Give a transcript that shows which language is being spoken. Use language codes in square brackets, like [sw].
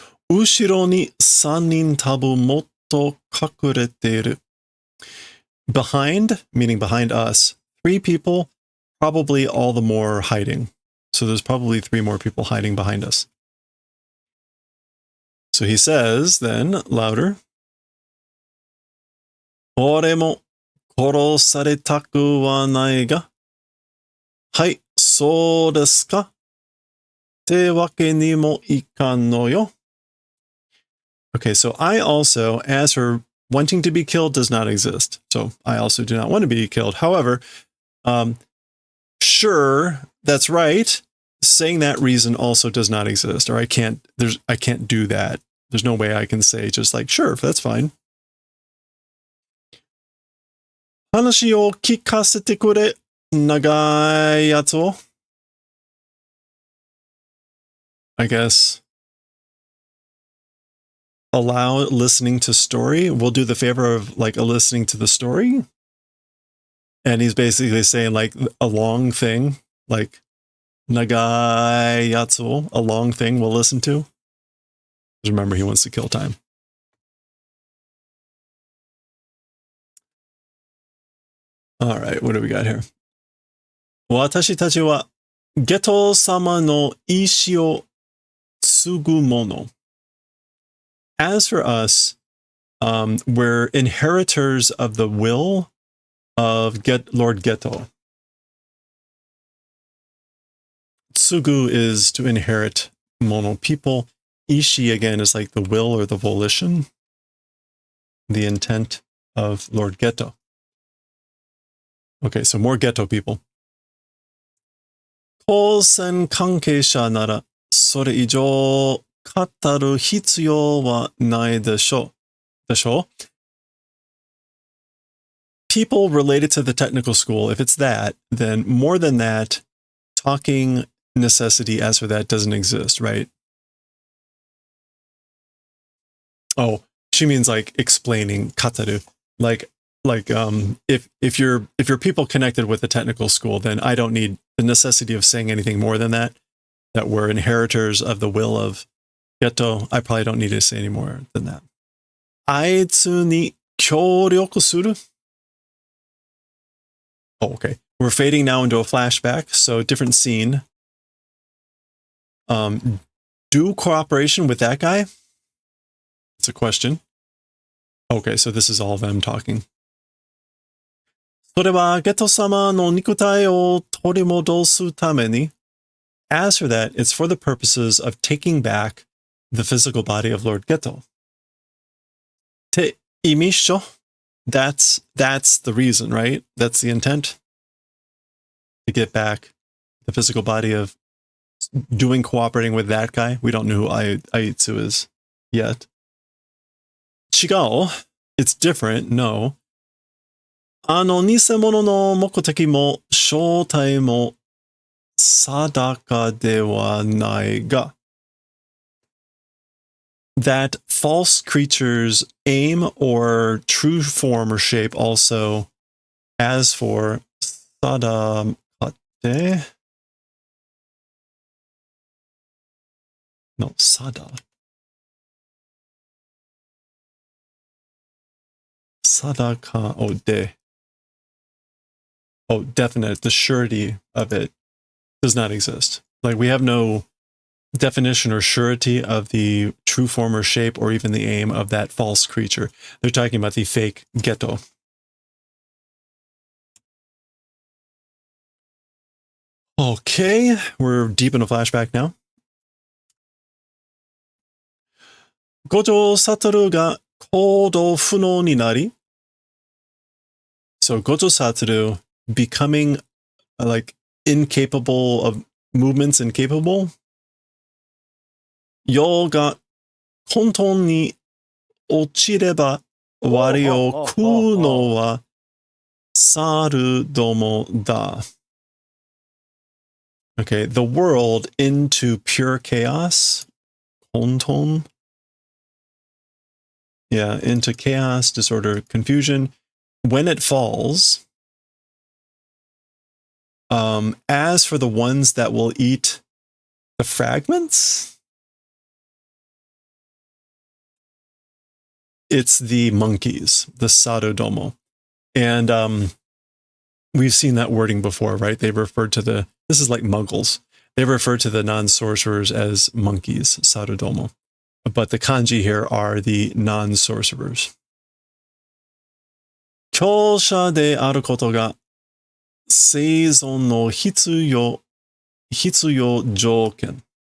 [ja] Ushiro ni 3人多分もっと隠れている. [en] Behind, meaning behind us, 3 people, probably all the more hiding. So there's probably 3 more people hiding behind us. So he says then, louder, [ja] 俺も殺されたくはないが、はい、そうですか。ってわけにもいかんのよ. [en] Okay, so I also, as for wanting to be killed does not exist. So I also do not want to be killed. However, sure, that's right. Saying that reason also does not exist, or I can't do that. There's no way I can say just like, sure, that's fine. [ja] 話を聞かせてくれ、長いやつを. [en] I guess allow listening to story. We'll do the favor of like listening to the story. And he's basically saying like a long thing, like nagai yatsu, a long thing we'll listen to. Just remember, he wants to kill time. All right, what do we got here? [ja] 私たちはゲト様の意志を継ぐもの. [en] As for us, we're inheritors of the will of Lord Geto. Tsugu is to inherit mono people. Ishi, again, is like the will or the volition, the intent of Lord Geto. Okay, so more Geto people. [ja] 当選関係者なら、それ以上語る必要はないでしょう。でしょ? [en] People related to the technical school, if it's that, then more than that, talking necessity as for that doesn't exist, right? Oh, she means like explaining kataru. Like if you're people connected with the technical school, then I don't need the necessity of saying anything more than that. That we're inheritors of the will of Geto. I probably don't need to say any more than that. [ja] あいつに協力する? [en] Oh, okay. We're fading now into a flashback, so different scene. Do cooperation with that guy? It's a question. Okay, so this is all of them talking. [ja] それはゲト様の肉体を取り戻すために. [en] As for that, it's for the purposes of taking back the physical body of Lord Geto. Te imisho. That's the reason, right? That's the intent. To get back the physical body of cooperating with that guy. We don't know who Aitsu is yet. Chigao. It's different, no. [ja] 偽物の目的も正体も定かではないが. [en] That false creature's aim or true form or shape also, as for sadakate. No, sada. Sadaka, oh, de. Oh, definite. The surety of it does not exist. Like, we have no definition or surety of the true form or shape or even the aim of that false creature. They're talking about the fake Geto. Okay, we're deep in a flashback now. [ja] 五条悟が行動不能になり. [en] So Gojo Satoru becoming like incapable of movements, incapable. [ja] Yoが混沌に落ちれば我を食うのは猿どもだ. [en] Okay, the world into pure chaos. Konton. Yeah, into chaos, disorder, confusion. When it falls, as for the ones that will eat the fragments, it's the monkeys, the Sarudomo. And we've seen that wording before, right? They referred to this is like muggles. They refer to the non-sorcerers as monkeys, Sarudomo. But the kanji here are the non-sorcerers. [ja] 強者であることが生存の必要条件.